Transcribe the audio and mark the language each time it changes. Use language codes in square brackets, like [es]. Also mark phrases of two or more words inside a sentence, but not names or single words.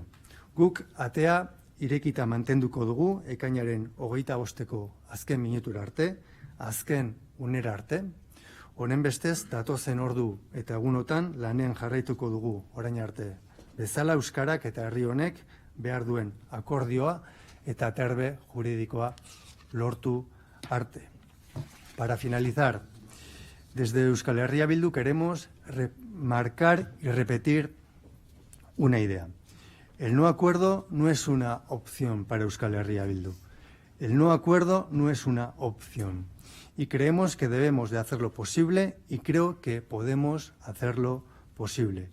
[eu] Guk atea irekita mantenduko dugu ekainaren 25-ko azken minutura arte, azken unera arte. Honen bestez, datozen ordu eta egunotan lanean jarraituko dugu orain arte. Bezala euskarak eta herri honek behar duen akordioa eta terbe juridikoa lortu arte. [es] Para finalizar, desde Euskal Herria Bildu queremos remarcar y repetir una idea. El no acuerdo no es una opción para Euskal Herria Bildu. El no acuerdo no es una opción. Y creemos que debemos de hacerlo posible y creo que podemos hacerlo posible.